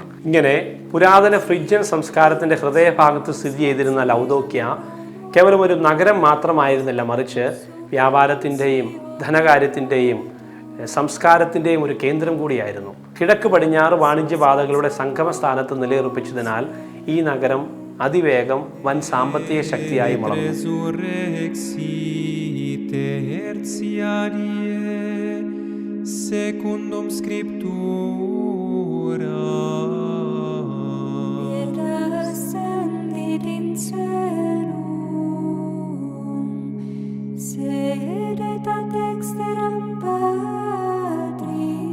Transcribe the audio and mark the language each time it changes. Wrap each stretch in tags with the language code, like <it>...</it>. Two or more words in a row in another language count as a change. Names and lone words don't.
<ml>ഇങ്ങനെ പുരാതന ഫ്രിജ്യൻ സംസ്കാരത്തിൻ്റെ ഹൃദയഭാഗത്ത് സ്ഥിതി ചെയ്തിരുന്ന ലൗദോക്യ കേവലം ഒരു നഗരം മാത്രമായിരുന്നില്ല, മറിച്ച് വ്യാപാരത്തിൻ്റെയും ധനകാര്യത്തിൻ്റെയും സംസ്കാരത്തിൻ്റെയും ഒരു കേന്ദ്രം കൂടിയായിരുന്നു. കിഴക്ക് പടിഞ്ഞാറ് വാണിജ്യപാതകളുടെ സംഗമസ്ഥാനത്ത് നിലയുറപ്പിച്ചതിനാൽ ഈ നഗരം അതിവേഗം വൻ സാമ്പത്തിക ശക്തിയായി വളർന്നു.</ml> <la>Secundum Scriptura, et ascendit in caelum, sedet ad dexteram Patri,</la>